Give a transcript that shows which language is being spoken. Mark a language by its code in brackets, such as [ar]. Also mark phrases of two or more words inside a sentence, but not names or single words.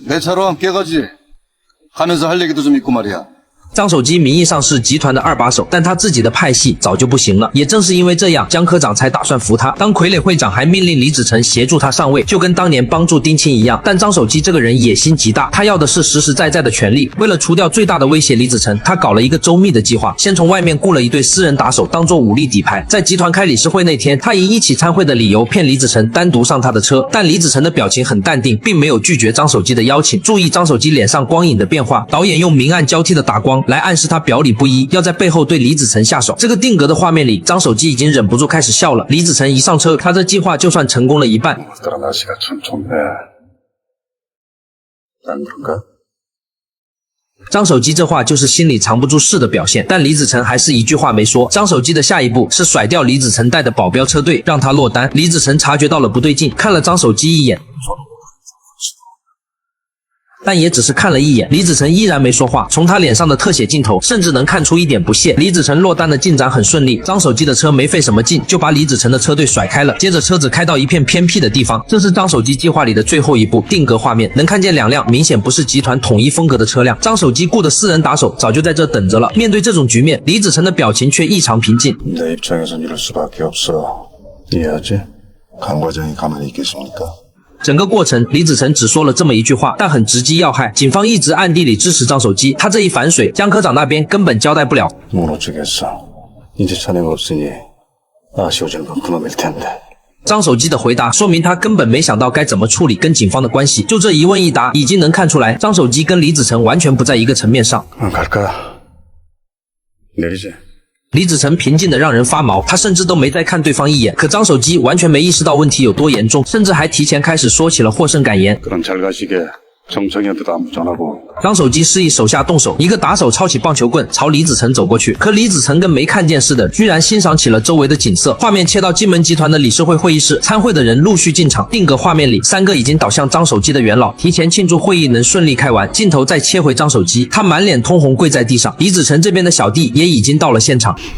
[ko] 내 차로 함께 가지. 가면서 할 얘기도 좀 있고 말이야. [zh] 张守基名义上是集团的二把手，但他自己的派系早就不行了。也正是因为这样，江科长才打算扶他。当傀儡会长还命令李子成协助他上位，就跟当年帮助丁钦一样。但张守基这个人野心极大，他要的是实实在在的权力。为了除掉最大的威胁李子成，他搞了一个周密的计划，先从外面雇了一队私人打手当做武力底牌。在集团开理事会那天，他以一起参会的理由骗李子成单独上他的车，但李子成的表情很淡定，并没有拒绝张守基的邀请。注意张守基脸上光影的变化，导演用明暗交替的打光来暗示他表里不一，要在背后对李子成下手。这个定格的画面里，张守基已经忍不住开始笑了。李子成一上车，他这计划就算成功了一半。 [ko] 오늘따라 날씨가 참 좋네. 안 그런가? [zh] 张守基这话就是心里藏不住事的表现，但李子成还是一句话没说。张守基的下一步是甩掉李子成带的保镖车队，让他落单。李子成察觉到了不对劲，看了张守基一眼。 但也只是看了一眼，李子成依然没说话。从他脸上的特写镜头，甚至能看出一点不屑。李子成落单的进展很顺利，张守基的车没费什么劲，就把李子成的车队甩开了。接着车子开到一片偏僻的地方，这是张守基计划里的最后一步定格画面，能看见2辆明显不是集团统一风格的车辆。张守基雇的私人打手早就在这等着了。面对这种局面，李子成的表情却异常平静。 [ko] 내 입장에선 이럴 수밖에 없어. 이해하지? 강 과장이 가만히 있겠습니까? [zh] 整个过程，李子成只说了这么一句话，但很直击要害。警方一直暗地里支持张守基，他这一反水，江科长那边根本交代不了。 [ko] 못 어쩌겠어. 이제 자네가 없으니 아쉬워지는 건 그놈일 텐데. [zh] 张守基的回答说明他根本没想到该怎么处理跟警方的关系。就这一问一答，已经能看出来，张守基跟李子成完全不在一个层面上。 [ko] 갈까? 내리지. [zh] 李子成平静的让人发毛，他甚至都没再看对方一眼。可张守基完全没意识到问题有多严重，甚至还提前开始说起了获胜感言。 [ko] 그럼 잘 가시게. 정청이한테도 안부 전하고. [zh] 张守基示意手下动手，一个打手抄起棒球棍朝李子成走过去，可李子成跟没看见似的，居然欣赏起了周围的景色。画面切到金门集团的理事会会议室，参会的人陆续进场。定格画面里，3个已经倒向张守基的元老提前庆祝会议能顺利开完。镜头再切回张守基，他满脸通红跪在地上。李子成这边的小弟也已经到了现场。